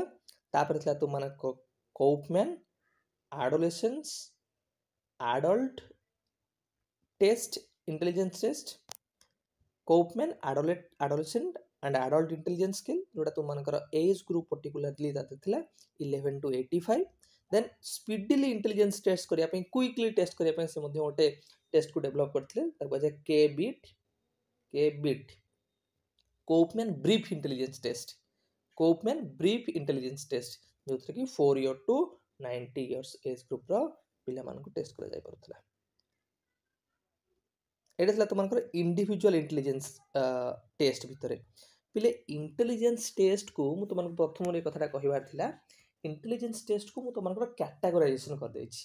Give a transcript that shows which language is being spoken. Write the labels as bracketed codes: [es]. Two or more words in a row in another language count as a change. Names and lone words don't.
[or] ତାପରେ ଥିଲା ତୁମମାନଙ୍କ କୌଫମ୍ୟାନ୍ ଆଡୋଲେସେନ୍ସ ଆଡଲ୍ଟ ଟେଷ୍ଟ ଇଣ୍ଟେଲିଜେନ୍ସ ଟେଷ୍ଟ, କୌଫମ୍ୟାନ୍ ଆଡୋଲେସେଣ୍ଟ ଆଣ୍ଡ ଆଡଲ୍ଟ ଇଣ୍ଟେଲିଜେନ୍ସ ସ୍କେଲ୍, ଯୋଉଟା ତୁମମାନଙ୍କର [en] age group particularly [or] ତାতে ଥିଲା 11 to 85। [en] then speedily intelligence test [or] କରିବା ପାଇଁ, [en] quickly test [or] କରିବା ପାଇଁ ସେ ମଧ୍ୟ ଗୋଟେ ଟେଷ୍ଟକୁ ଡେଭଲପ୍ କରିଥିଲେ, ତାକୁ କୁହାଯାଏ KBIT, କୌଫମ୍ୟାନ୍ ବ୍ରିଫ୍ ଇଣ୍ଟେଲିଜେନ୍ସ ଟେଷ୍ଟ, କୌଫମ୍ୟାନ୍ ବ୍ରିଫ୍ ଇଣ୍ଟେଲିଜେନ୍ସ ଟେଷ୍ଟ, ଯୋଉଥିରେ କି [en] 4 year to 90 years age group [or] ପିଲାମାନଙ୍କୁ ଟେଷ୍ଟ କରାଯାଇପାରୁଥିଲା। ଏଇଟା ଥିଲା ତୁମମାନଙ୍କର [en] individual intelligence test [or] ଭିତରେ। ପିଲେ [en] intelligence test [or] ମୁଁ ତୁମମାନଙ୍କୁ ପ୍ରଥମରୁ ଏ କଥାଟା କହିବାର ଥିଲା, [en] intelligence test [or] ମୁଁ ତୁମମାନଙ୍କର କ୍ୟାଟାଗୋରାଇଜେସନ୍ କରିଦେଇଛି।